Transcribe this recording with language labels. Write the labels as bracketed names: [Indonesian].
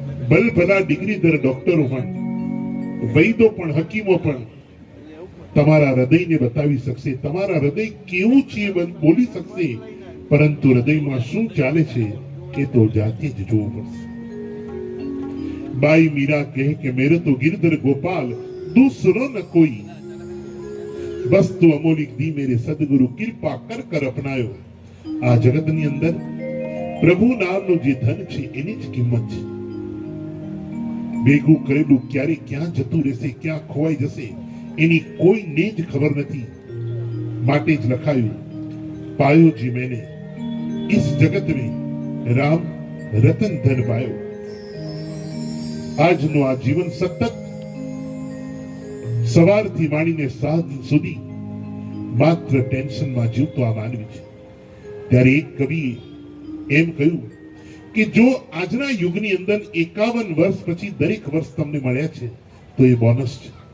[Gujarati] ભલભલા ડિગ્રીધર ડોક્ટરો પણ, વૈદો પણ, હકીમો પણ તમારા હૃદયને બતાવી શકશે, તમારા હૃદય કેવું છે બોલી શકશે, પરંતુ હૃદયમાં શું ચાલે છે એ તો જાતે જ જોવું પડશે. [Hindi] बाई मीरा कहे कि मेरे तो गिरधर गोपाल दूसरो न कोई, बस तो अमोलिक दी मेरे सदगुरु कृपा कर कर अपनायो. [Gujarati] આ જગતની અંદર પ્રભુ નામનું જે ધન છે એની જ કિંમત છે. ભેગું કરેલું ક્યારે ક્યાં જતું રહેશે, ક્યાં ખોવાઈ જશે એની કોઈને જ ખબર નથી. માટે જ લખાયું, [Hindi] પાયો જી મેને इस जगत में राम रतन धन पायो. [Gujarati] આજનું આ જીવન સતત સવારથી માંડીને સાંજ સુધી માત્ર ટેન્શનમાં જીવતો આ માનવી છે. ત્યારે એક કવિએ એમ કહ્યું કે જો આજના યુગની અંદર 51 વર્ષ પછી દરેક વર્ષ તમને મળ્યા છે તો એ બોનસ છે.